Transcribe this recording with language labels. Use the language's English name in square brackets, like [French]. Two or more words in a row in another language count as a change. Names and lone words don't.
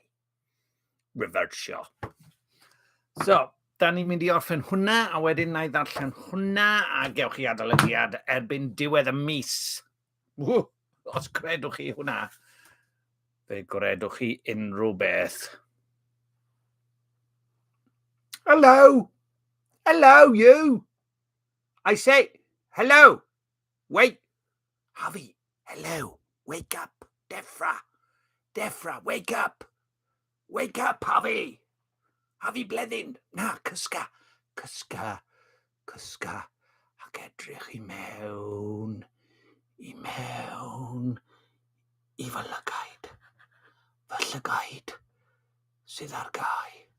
[Welsh] Refersio. So, da ni'n mynd i orffen hwnna, a wedyn na i ddarllen hwnna, a gewch chi adolygiad erbyn diwedd y mis. Os credwch chi hwnna, fe gredwch chi unrhyw beth. [English] Hello! Hello, you! I say, hello! Wait! Harvey, hello! Wake up! Defra, wake up! Wake up, Harvey! [Welsh] Harvey Bleddyn, na, cysga, ac edrych i mewn, i fy llygaid, sydd ar gau.